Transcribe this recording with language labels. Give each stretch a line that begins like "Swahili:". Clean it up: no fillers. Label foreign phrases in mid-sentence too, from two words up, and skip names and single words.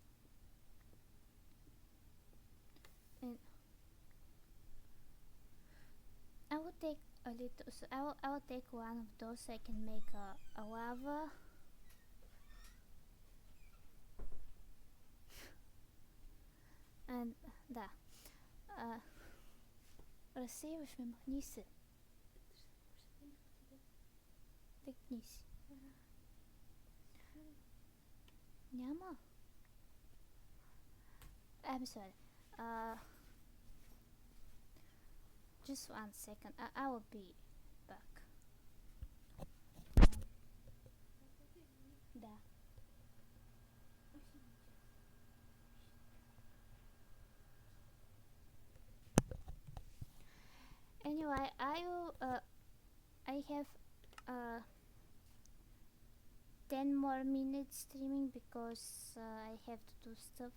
English: And I will take a little. So I will take one of those so I can make a lava. And да.
Bulgarian: А, разсеиваш ме, махни се. Тъкни си. Няма.
English: I'm sorry. Just 1 second. I will be back. Да. Anyway, I have uh 10 more minutes streaming because I have to do stuff.